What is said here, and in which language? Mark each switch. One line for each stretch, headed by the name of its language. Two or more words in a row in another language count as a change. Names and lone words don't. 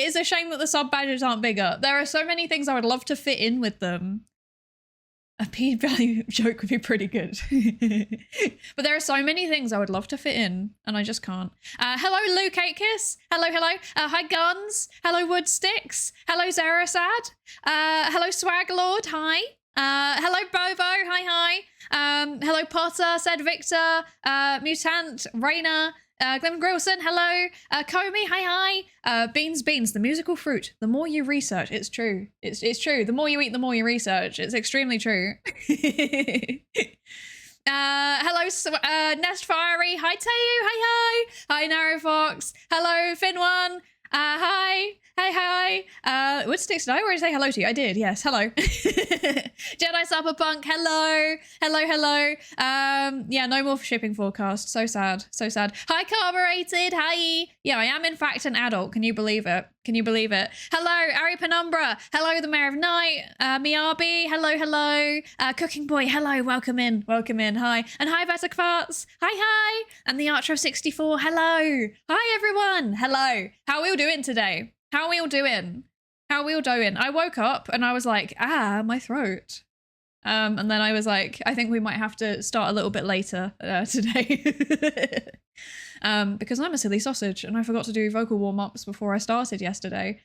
English: It is a shame that the sub badges aren't bigger. There are so many things I would love to fit in with them. A p-value joke would be pretty good. But there are so many things I would love to fit in, and I just can't. Hello, Luke Kiss. Hello, hello. Hi, Guns. Hello, Woodsticks. Hello, Zarasad. Hello, Swag Lord. Hi. Hello, Bobo. Hi, hi. Hello, Potter, said Victor. Mutant, Raina. Glenn Grilson, hello. Comey, hi, hi. Beans, the musical fruit. The more you research, it's true. It's true. The more you eat, the more you research. It's extremely true. Hello, Nest Fiery. Hi, Tayu. Hi, hi. Hi, Narrow Fox. Hello, Finwan. Hi. Hi, hi. Woodsticks, did I already say hello to you? I did, yes. Hello. Jedi Cyberpunk, hello. Hello, hello. Yeah, no more shipping forecast. So sad. So sad. Hi, Carbureted. Hi. Yeah, I am in fact an adult. Can you believe it? Can you believe it? Hello, Ari Penumbra. Hello, the Mayor of Night. Miyabi. Hello, hello. Cooking Boy. Hello. Welcome in. Welcome in. Hi. And hi, Vesa Kvarts. Hi, hi. And the Archer of 64. Hello. Hi, everyone. Hello. How are we all doing today? How are we all doing? How are we all doing? I woke up and I was like, my throat. And then I was like, I think we might have to start a little bit later today. Because I'm a silly sausage and I forgot to do vocal warm-ups before I started yesterday.